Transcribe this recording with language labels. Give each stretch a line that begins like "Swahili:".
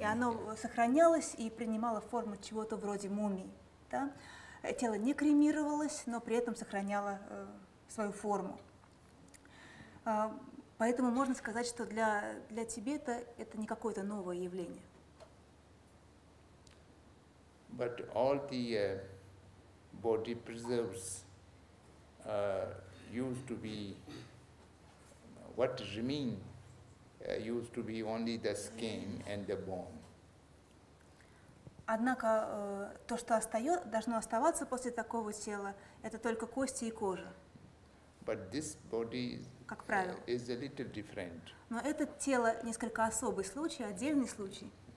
Russian: и оно сохранялось и принимало форму чего-то вроде мумии. Да? Тело не кремировалось, но при этом сохраняло свою форму. Поэтому можно сказать, что для Тибета это не какое-то новое явление.
English: But all the body preserves used to be, what remain used to be only the skin and the bone.
Russian: Однако то, что должно оставаться после такого тела, это только кости и кожа.
English: But this body
Russian: как правило.
English: Is a little different.
Russian: Но это тело несколько особый случай, отдельный случай.